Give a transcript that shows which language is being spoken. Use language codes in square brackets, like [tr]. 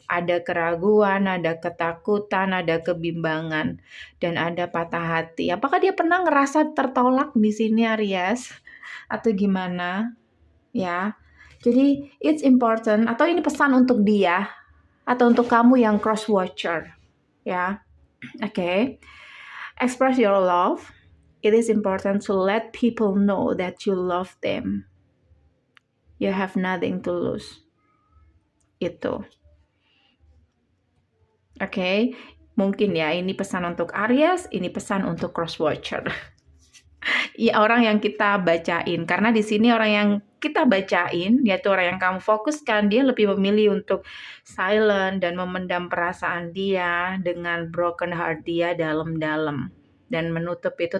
[id] Ada keraguan, ada ketakutan, ada kebimbangan, dan ada patah hati. Apakah dia pernah ngerasa tertolak di sini, Aries? Atau gimana? Ya. Jadi [en] it's important, [id] atau ini pesan untuk dia atau untuk kamu yang cross watcher. [en] Ya. Oke. Express your love. It is important to let people know that you love them. You have nothing to lose. [id] Itu. Oke. Mungkin ya ini pesan untuk Aries, ini pesan untuk cross watcher. Ya, orang yang kita bacain. Karena di sini orang yang kita bacain, yaitu orang yang kamu fokuskan, dia lebih memilih untuk silent dan memendam perasaan dia dengan broken heart dia dalam-dalam dan menutup itu.